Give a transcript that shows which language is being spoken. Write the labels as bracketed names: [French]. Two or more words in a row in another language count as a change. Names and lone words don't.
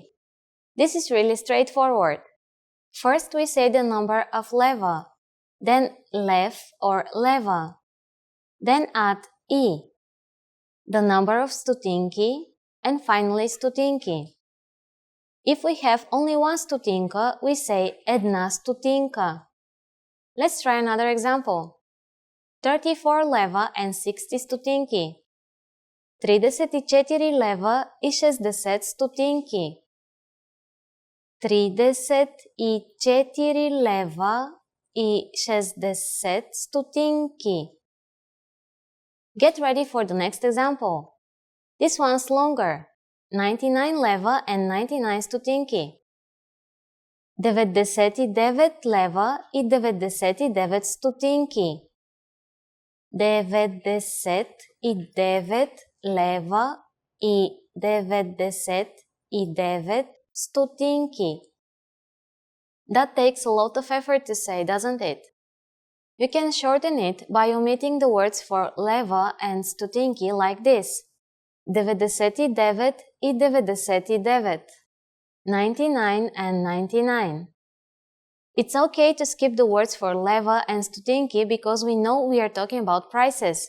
[English] This is really straightforward. First we say the number of leva, then lev or leva, then add I, the number of стотинки, and finally стотинки. If we have only 1 стотинка, we say [Bulgarian] една стотинка. [English] Let's try another example. 34 leva and 60 стотинки. [Bulgarian] 34 лева и 60 стотинки. 34 лева и 60 стотинки. [English] Get ready for the next example. This one's longer. 99 лева and 99 стотинки. [Bulgarian] 99 лева и 99 стотинки. 99 лева и 99 стотинки. [English] That takes a lot of effort to say, doesn't it? You can shorten it by omitting the words for leva and стотинки like this. [Bulgarian] 99 и 99. [English] 99 and 99. It's okay to skip the words for leva and стотинки because we know we are talking about prices.